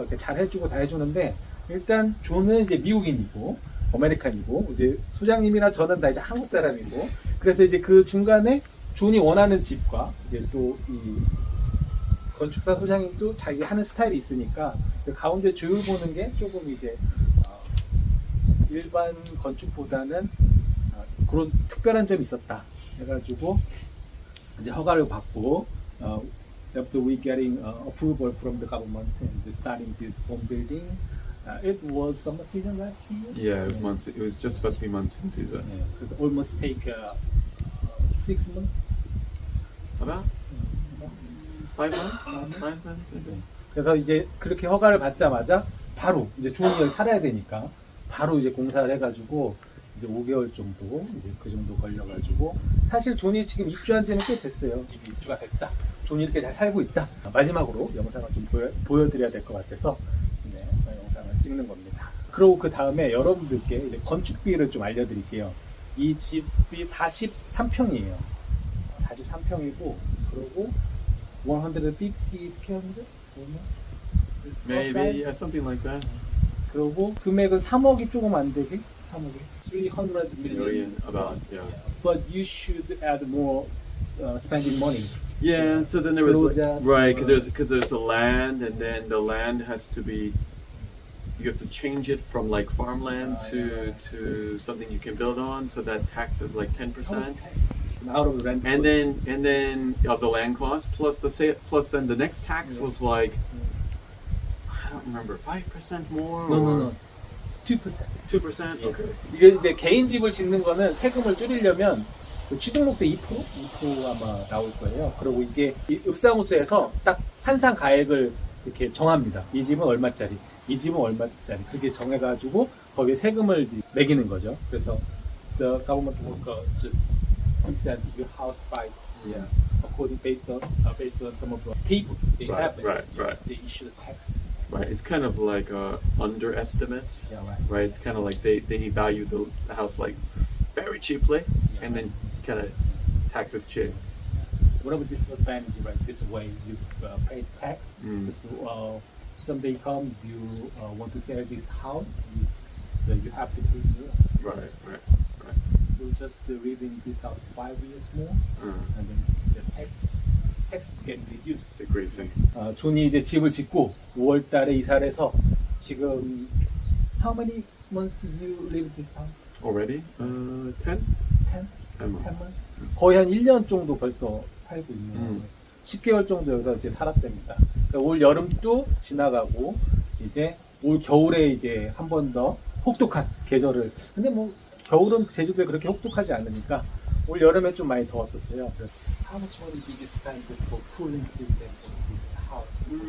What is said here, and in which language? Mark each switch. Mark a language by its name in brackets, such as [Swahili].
[Korean] 이렇게 잘 해주고 다 해주는데 일단 존은 이제 미국인이고 아메리칸이고 이제 소장님이나 저는 다 이제 한국 사람이고 그래서 이제 그 중간에 존이 원하는 집과 이제 또 이 건축사 소장님도 자기 하는 스타일이 있으니까 그 가운데 조율 보는 게 조금 이제 일반 건축보다는 그런 특별한 점이 있었다. 해가지고 이제 허가를 받고 [English] after we getting approval from the government and starting this home building, it was summer season last year. yeah, it was just about to be monsoon season. Yeah, because almost take 6 months. About 5 months? 5 months maybe. [Korean] 그래서 이제 그렇게 허가를 받자마자 바로 이제 존이 여기 살아야 되니까 바로 이제 공사를 해가지고 이제 5개월 정도 이제 그 정도 걸려가지고 사실 존이 지금 입주한 지는 꽤 됐어요. 집이 입주가 됐다. 존이 이렇게 잘 살고 있다. 마지막으로 영상을 좀 보여드려야 될 것 같아서 네, 영상을 찍는 겁니다. 그리고 그 다음에 여러분들께 이제 건축비를 좀 알려드릴게요. 이 집이 43평이에요. [English] 43평이고 그리고 150 square meter almost. Maybe, yeah, something like that. [Korean] 그리고 금액은 3억이 조금 안 되게 3억이 [English] 300 million about, yeah. But you should add more spending money. Yeah, so then there was Close right that, because there's the land, and then the land has to be, you have to change it from like farmland to something you can build on, so that tax is like 10%. Out of the rent. And then of the land cost plus then the next tax was like, I don't remember, 5% more. No. 2%. 2%. [Korean] 예. [English] Okay. [Korean] 이게 이제 개인 집을 짓는 거는 세금을 줄이려면 그 취득세 2% 아마 나올 거예요. 그리고 이게 이 읍사무소에서 딱 환상 가액을 이렇게 정합니다. 이 집은 얼마짜리, 이 집은 얼마짜리 그렇게 정해가지고 거기에 세금을 이제 매기는 거죠. [English] 그래서 the government will just set your house price, yeah, according based on some of the table they have. Right. They issue the tax. Right, it's kind of like underestimates. Yeah, right. Right, it's kind of like they value the house like very cheaply, and then kind of taxes cheap. What about disadvantage, right? This way you pay tax. Just someday come you want to sell this house, you have to pay more. Right. So just live in this house 5 years more, and then the tax is getting reduced. Decreasing. [Korean] 존이 이제 집을 짓고 5월달에 이사를 해서 지금 [English] how many months you live this house? Already? 10? 10? 10 months. [Korean] 거의 한 1년 정도 벌써 살고 있네요. 10개월 정도 여기서 이제 살았답니다. 그러니까 올 여름도 지나가고 이제 올 겨울에 이제 한 번 더 혹독한 계절을. 근데 뭐 겨울은 제주도에 그렇게 혹독하지 않으니까 올 여름에 좀 많이 더웠었어요. [English] How much money did you spend for cooling system in this house?